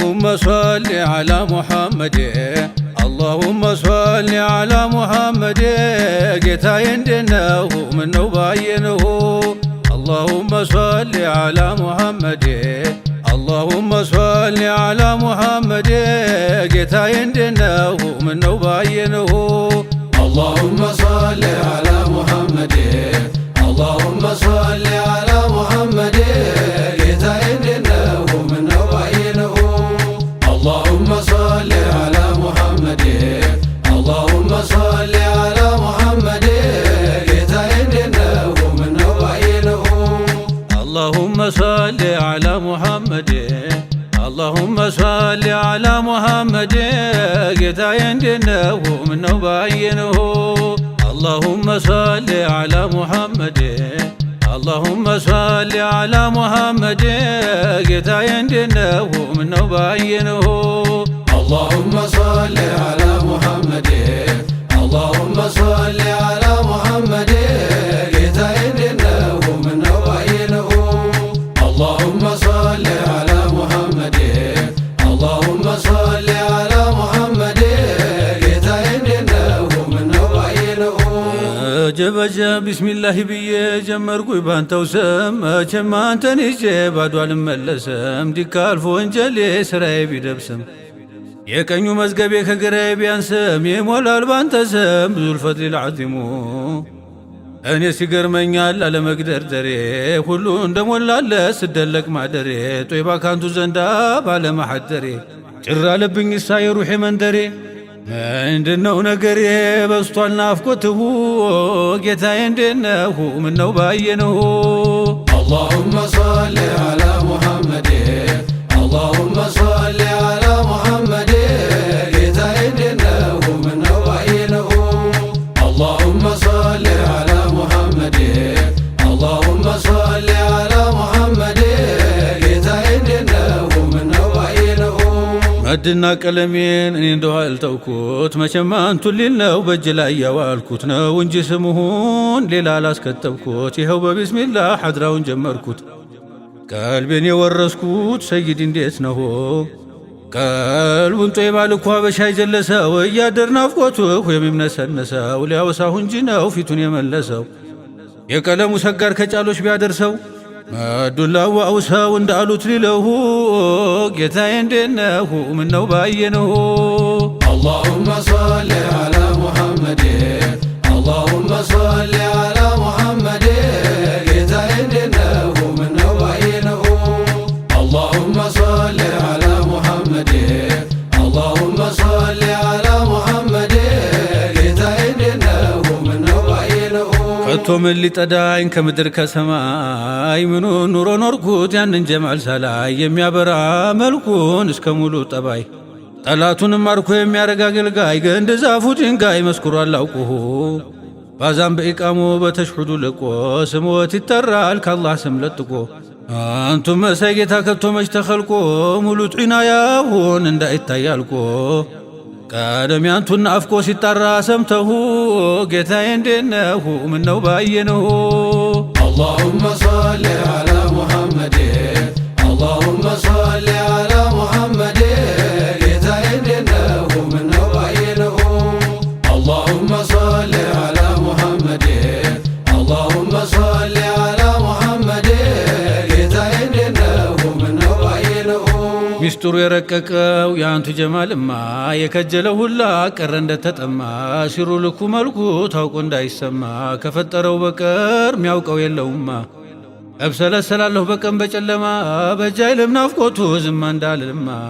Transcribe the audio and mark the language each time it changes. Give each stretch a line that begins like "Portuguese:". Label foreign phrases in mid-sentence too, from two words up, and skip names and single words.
Arabic: صل على محمد اللهم صل على محمد
Amharic: ጌታዬ እንደነው ምነው ባየነው
Arabic: اللهم صل على محمد اللهم صل على محمد
Amharic: ጌታዬ እንደነው ምነው ባየነው
Arabic: اللهم صل على محمد اللهم صل على محمد
Amharic: ጌታዬ እንደነው ምነው ባየነው
Arabic: اللهم صل على محمد اللهم صل على محمد
Amharic: ጌታዬ እንደነው ምነው ባየነው
Arabic: اللهم صل على محمد اللهم صل على محمد
Amharic: ጌታዬ እንደነው ምነው ባየነው
Arabic: اللهم صل على محمد اللهم صل على محمد
Amharic: ጌታዬ እንደነው ምነው ባየነው
Arabic: اللهم صل على محمد اللهم صل على محمد
Amharic: ጌታዬ እንደነው ምነው ባየነው
Arabic: اللهم صل على محمد اللهم صل على محمد
Amharic: ጌታዬ እንደነው ምነው ባየነው ጀበጀ ቢስሚላህ ብዬ ጀመርኩኝ ባንተው ስም መቼም አንተን ይዤ ባዶ አልመለስም ዲካልፎ ወንጀሌ ስራዬ ቢደብስም የቀኙ መዝገቤ ከግራዬ ቢያንስም ይሞላል ባንተ ስም
Arabic: ذو الفضل العظيم
Amharic: እኔ ሲገርመኛል አለመግደርደሬ ሁሉ እንደሞላለ ስደለቅ ማደሬ ጦይባ ካንቱ ዘንዳ ባለማሐደሬ ጭር አለብኝ ሳ የሩሄ መንደሬ ምንድነው ነገሬ በስቷል ናፍቆትሁ ጌታዬ እንደነሁ ምነው ባየነሁ
Arabic: اللهم صل على محمد اللهم صل على محمد
Amharic: ጌታዬ እንደነሁ ምነው ባየነሁ
Arabic: اللهم صل على محمد اللهم صل على محمد
Amharic: ጌታዬ እንደነሁ ምነው ባየነሁ መድና ቀለሜን እኔ እንደው አልተውኩት መቼም አንቱን ሊል ነው በእጅ ላይ ያዋልኩት ነው እንጂ ስሙን ሌላ አላስከተብኩት ይኸው በቢስሚላህ ሐድራውን ጀመርኩት ቀልቤን የወረስኩት ሰይድ እንዴት ነው ቀልቡን ጦይባ ልኳ በሻይ ጀለሰው እያደር ናፍቆቱ የሚምነሰነሰው ሊያወሳሁ እንጂ ነው ፊቱን የመለሰው የቀለሙ ሰጋር ከጫሎች ቢያደርሰው መዱላው አውሰው እንዳሉት ሊለሁ ጌታዬ እንደነሁ
Arabic: ምነው ባየነሁ اللهم صل على محمد اللهم صل على محمد
Amharic: ጌታዬ እንደነሁ ምነው ባየነሁ
Arabic: اللهم صل على محمد اللهم صل على محمد
Amharic: ጌታዬ እንደነሁ ምነው ባየነሁ ከቶ ምን ሊጠዳኝ ከምድር ከሰማይ ምኑ ኑሮ ኖርኩት ያንን ጀማል ሳላይ የሚያበራ መልኩን እስከ ሙሉ ጠባይ ጠላቱንም ማርኮ የሚያረጋ አገልጋይ ገንድ ዛፉ ድንጋይ መስክሮ አላውቁሁ ባዛም በኢቃሙ በተሽሁዱ ልቆ ስሞት ይጠራል ከአላህ ስም ለጥቆ አንቱም መሳይ ጌታ ከቶ መች ተኸልቆ ሙሉ ዒናያሁን እንዳይታያልቆ ቀደም ያንቱን አፍቆ ሲጣራ ሰምተሁ ጌታዬ እንደነሁ ምነው ባየነሁ
Arabic: اللهم صل على محمد اللهم صل على محمد
Amharic: ጌታዬ እንደነሁ ምነው ባየነሁ
Arabic: اللهم صل على محمد اللهم صل على محمد
Amharic: ጌታዬ እንደነሁ ምነው ባየነሁ ሚስጥሩ የረቀቀው የአንቱ ጀማልማ የከጀለው ሁላ ቀረ እንደተጠማ ሲሩ ልኩ መልኩ ታውቆ እንዳይሰማ ከፈጠረው በቀር ሚያውቀው የለውማ እብሰለሰላለሁ በቀን በጨለማ በጃይ ለምናፍቆቱ ዝማ እንዳልልማ